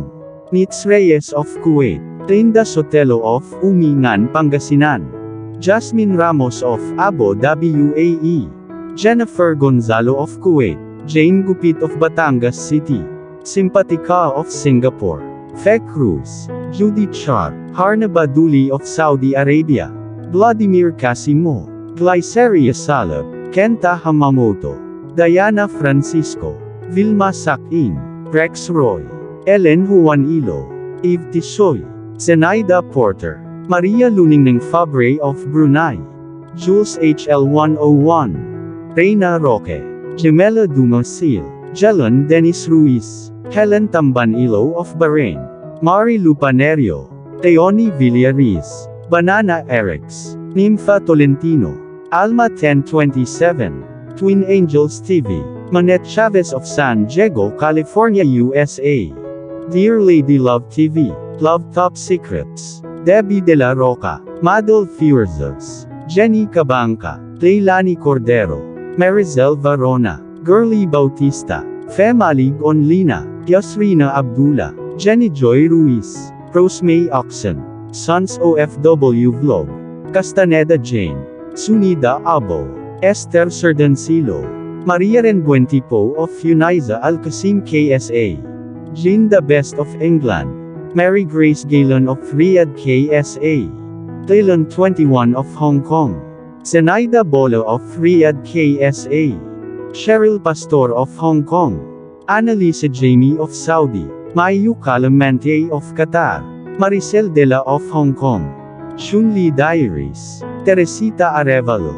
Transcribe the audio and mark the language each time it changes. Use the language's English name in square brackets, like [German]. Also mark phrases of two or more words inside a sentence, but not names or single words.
[English] Nitz Reyes of Kuwait, Linda Sotelo of Umingan, Pangasinan, Jasmine Ramos of Abu Dhabi, UAE, Jennifer Gonzalo of Kuwait, Jane Gupit of Batangas City, Simpatica of Singapore, Fek Cruz, Judy Char, Harna Baduli of Saudi Arabia, Vladimir Casimo, Glyceria Salab, Kenta Hamamoto, Diana Francisco, Vilma Sakin, Rex Roy, Ellen Juanilo, Eve Tisoy, Zenaida Porter, Maria Luningning Fabre of Brunei, Jules HL101, Reina Roque, Gemela Dumasil, Jelon Dennis Ruiz, Helen Tambanilo of Bahrain, Mari Lupanerio, Teoni Villariz, Banana Erix, Nympha Tolentino, Alma 1027, Twin Angels TV, Manette Chavez of San Diego, California, USA, Dear Lady Love TV, Love Top Secrets, Debbie De La Roca, Madel Fuerzas, Jenny Cabanca, Leilani Cordero, Marizel Varona, Girly Bautista, Femalig Onlina, Yasrina Abdullah, Jenny Joy Ruiz, Rosemay Oxen, Sons OFW Vlog, Castaneda Jane, Sunida Abo, Esther Serdancilo, Maria Renbuentipo of Uniza Al-Qasim KSA, Jean the Best of England, Mary Grace Galen of Riyadh KSA, Taylon 21 of Hong Kong, Zenaida Bolo of Riyadh KSA, Cheryl Pastor of Hong Kong, Annalisa Jamie of Saudi, Mayu Calamante of Qatar, Maricel Dela of Hong Kong, Shunli Diaries, Teresita Arevalo,